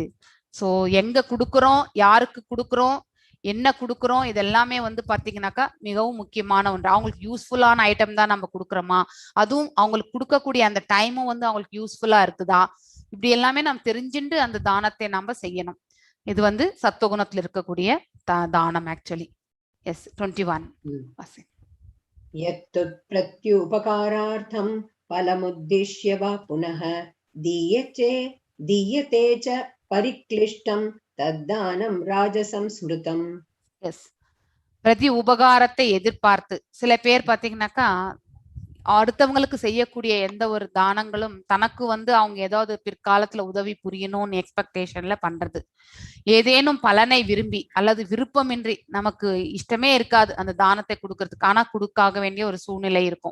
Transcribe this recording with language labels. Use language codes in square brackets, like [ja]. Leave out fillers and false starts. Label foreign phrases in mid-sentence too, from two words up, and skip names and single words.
[ta] சோ எங்க கொடுக்குறோம், யாருக்கு கொடுக்குறோம், என்ன கொடுக்குறோம், இதெல்லாமே வந்து பாத்தீங்கன்னாக்கா மிகவும் முக்கியமான ஒன்று. அவங்களுக்கு யூஸ்ஃபுல்லான ஐட்டம் தான் நம்ம கொடுக்குறோமா, அதுவும் அவங்களுக்கு கொடுக்கக்கூடிய அந்த டைமும் வந்து அவங்களுக்கு யூஸ்ஃபுல்லா இருக்குதா, இப்படி எல்லாமே நம்ம தெரிஞ்சுட்டு அந்த தானத்தை நம்ம செய்யணும். இது வந்து சத்வகுணத்துல இருக்கக்கூடிய தானம் ஆக்சுவலி. Yes, 21. [sa] यत्तत् प्रत्युपकारार्थं फलमुद्दिश्य वा पुनः दीयते च परिक्लिष्टं तद्दानं राजसंस्मृतम्. [ta] Yes. பிரதி உபகாரத்தை எதிர்பார்த்து சில பேர் பாத்தீங்கன்னாக்கா அடுத்தவங்களுக்கு செய்யக்கூடிய எந்த ஒரு தானங்களும் தனக்கு வந்து அவங்க ஏதாவது பிற்காலத்துல உதவி புரியணும்னு எக்ஸ்பெக்டேஷன்ல பண்றது. ஏதேனும் பலனை விரும்பி அல்லது விருப்பமின்றி, நமக்கு இஷ்டமே இருக்காது அந்த தானத்தை கொடுக்கறதுக்கு, ஆனா கொடுக்காக வேண்டிய ஒரு சூழ்நிலை இருக்கும்.